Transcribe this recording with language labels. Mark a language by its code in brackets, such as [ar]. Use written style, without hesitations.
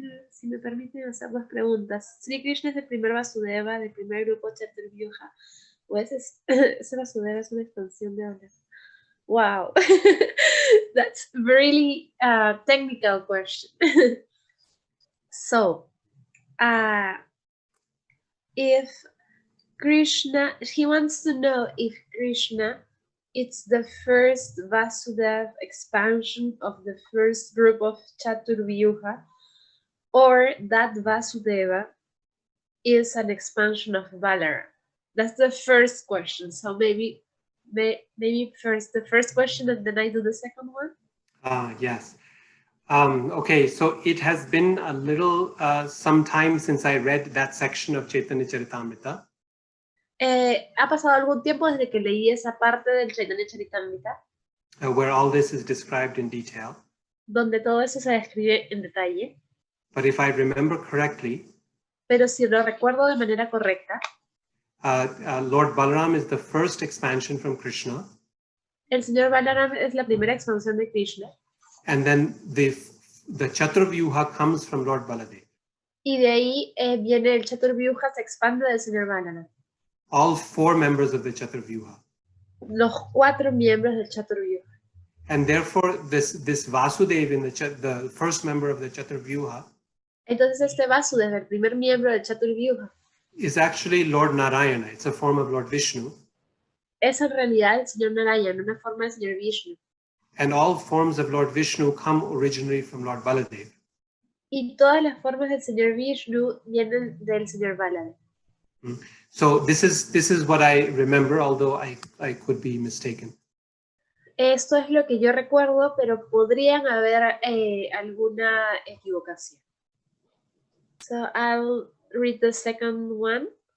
[es] Si me permiten hacer dos preguntas. Sri Krishna es el primer Vasudeva del primer grupo Chaturvyuha. ¿O ese Vasudeva es una expansión de ahora? [en] Wow. That's a really technical question. So, if Krishna, he wants to know if Krishna, it's the first Vasudeva expansion of the first group of Chaturvyuha, or that Vasudeva is an expansion of Balaram. That's the first question. So maybe first the first question and then I do the second one. Yes. Okay, so it has been a little some time since I read that section of Chaitanya Charitamrita. [es] Ha pasado algún tiempo desde que leí esa parte del Chaitanya Charitamrita. [en] Where all this is described in detail. [es] Donde todo eso se describe en detalle. [en] But if I remember correctly, [es] pero si lo recuerdo de manera correcta, [en] Lord Balaram is the first expansion from Krishna. [es] El Señor Balaram es la primera expansión de Krishna. [en] And then the Chaturvyuha comes from Lord Baladev. [es] Y de ahí viene el Chaturvyuha, se expande del Señor Balaram. [en] All four members of the Chaturvyuha. [es] Los 4 miembros del Chaturvyuha. [en] And therefore, this Vasudev, the first member of the Chaturvyuha, [es] entonces este Vasudeva, el primer miembro del Chaturvyuha, [en] is actually Lord Narayana. It's a form of Lord Vishnu. [es] es en realidad el señor Narayana, una forma del señor Vishnu. [en] And all forms of Lord Vishnu come originally from Lord Baladev. [es] Y todas las formas del señor Vishnu vienen del señor Baladev. [en] So this is what I remember, although I could be mistaken. [es] Esto es lo que yo recuerdo, pero podrían haber alguna equivocación. [en] So I'll read the second one.